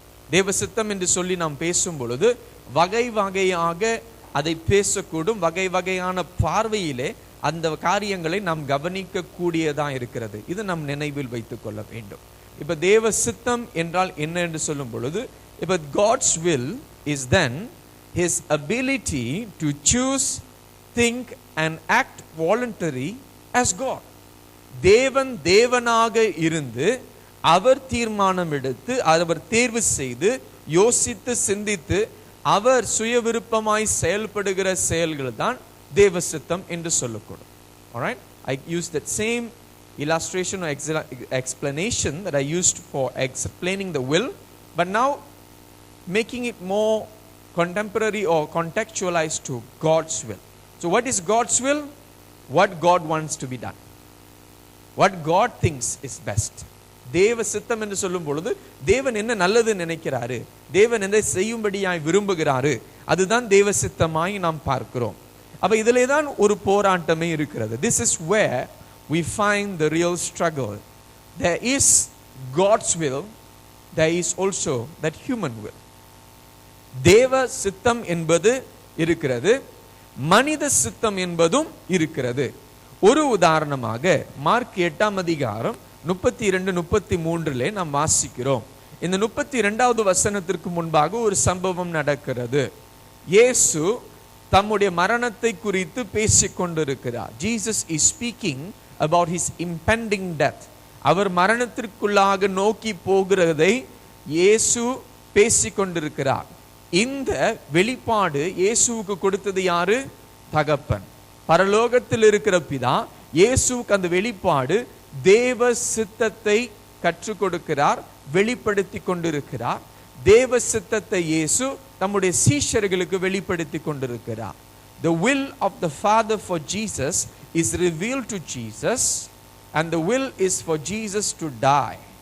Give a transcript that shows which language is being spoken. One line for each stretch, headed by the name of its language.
Tamil: தேவ சித்தம் என்று சொல்லி நாம் பேசும் பொழுது வகை வகையாக அதை பேசக்கூடும். வகை வகையான பார்வையிலே அந்த காரியங்களை நாம் கவனிக்க கூடியதா இருக்கிறது. இது நாம் நினைவில் வைத்துக் கொள்ள வேண்டும். இப்ப தேவ சித்தம் என்றால் என்ன என்று சொல்லும் பொழுது, இப்ப
English: God's will is then his ability to choose, think and act voluntary as God.
Tamil: தேவன் தேவனாக இருந்து அவர் தீர்மானம் எடுத்து, அவர் தேர்வு செய்து, யோசித்து, சிந்தித்து, அவர் சுய விருப்பமாய் செயல்படுகிற செயல்கள் தான் தேவ சித்தம் என்று சொல்லக்கூடும்.
English: alright, I used that same illustration or explanation that I used for explaining the will, but now making it more contemporary or contextualized to God's will. So what is God's will? What God wants to be done, what God thinks is best.
Tamil: தேவ சித்தம் என்று சொல்லும் பொழுது தேவன் என்ன நல்லது நினைக்கிறாரு, தேவன் என்ன செய்யும்படியாய் விரும்புகிறாரு, அதுதான் தேவ சித்தமாய் நாம் பார்க்கிறோம். அப்ப இதிலே தான் ஒரு போராட்டமே இருக்கிறது.
English: This is where we find the real struggle. There is God's will, there is also that human will.
Tamil: தேவ சித்தம் என்பது இருக்கிறது, மனித சித்தம் என்பதும் இருக்கிறது. ஒரு உதாரணமாக மார்க் 8ஆம் அதிகாரம் 32-33 நாம் வாசிக்கிறோம். இந்த 32வது வசனத்திற்கு முன்பாக ஒரு சம்பவம் நடக்கிறது. இயேசு தம்முடைய மரணத்தை குறித்து பேசிக் கொண்டிருக்கிறார். Jesus is speaking about his impending death. அவர் மரணத்திற்குள்ளாக நோக்கி போகிறதை இயேசு பேசிக் கொண்டிருக்கிறார். இந்த வெளிப்பாடு இயேசுவுக்கு கொடுத்தது யாரு? தகப்பன், பரலோகத்தில் இருக்கிற பிதா. இயேசுவுக்கு அந்த வெளிப்பாடு தேவ சித்தத்தை கற்றுக் கொடுக்கிறார், வெளிப்படுத்தி கொண்டிருக்கிறார். தேவ சித்தத்தை இயேசு தம்முடைய சீஷர்களுக்கு வெளிப்படுத்தி கொண்டிருக்கிறார்.
English: The will of the Father for Jesus is revealed to Jesus, and the will is for Jesus to die.